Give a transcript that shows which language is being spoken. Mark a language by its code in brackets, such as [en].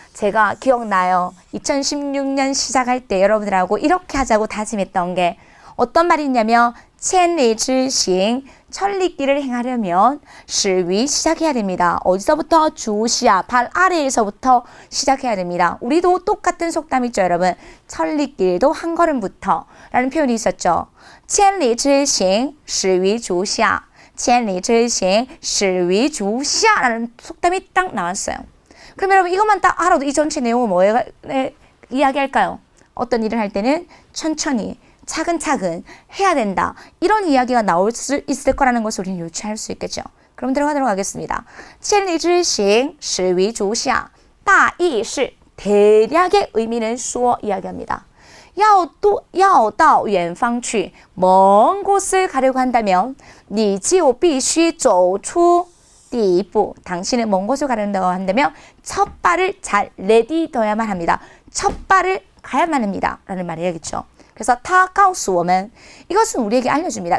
[ko] 제가 기억나요. 2016년 시작할 때 여러분들하고 이렇게 하자고 다짐했던 게 어떤 말이 있냐면 [zh] 千里之行 [ko] 천리길을 행하려면 始于 시작해야 됩니다. 어디서부터? 주시아 발 아래에서부터 시작해야 됩니다. 우리도 똑같은 속담 있죠 여러분. 천리길도 한 걸음부터 라는 표현이 있었죠. [zh] 千里之行始于足下 千里之行始于足下 라는 속담이 딱 나왔어요. [ko] 그럼 여러분 이것만 딱 알아도 이 전체 내용은 뭐에 이야기할까요? 어떤 일을 할 때는 천천히 차근차근 해야 된다. 이런 이야기가 나올 수 있을 거라는 것을 우리는 유추할 수 있겠죠. 그럼 들어가도록 하겠습니다. [zh] 千里之行始于足下 大意是 [ko] 대략의 의미는 수어 이야기합니다. [zh] 要到远方去 [ko] 먼 곳을 가려고 한다면 [zh] 你就必须走出第一步 [ko] 당신은 먼 곳을 가려고 한다면 첫 발을 잘 내딛어야만 합니다. 첫 발을 가야만 합니다. 라는 말이야겠죠. 그래서 [zh] 他告诉我们 [ko] 이것은 우리에게 알려줍니다.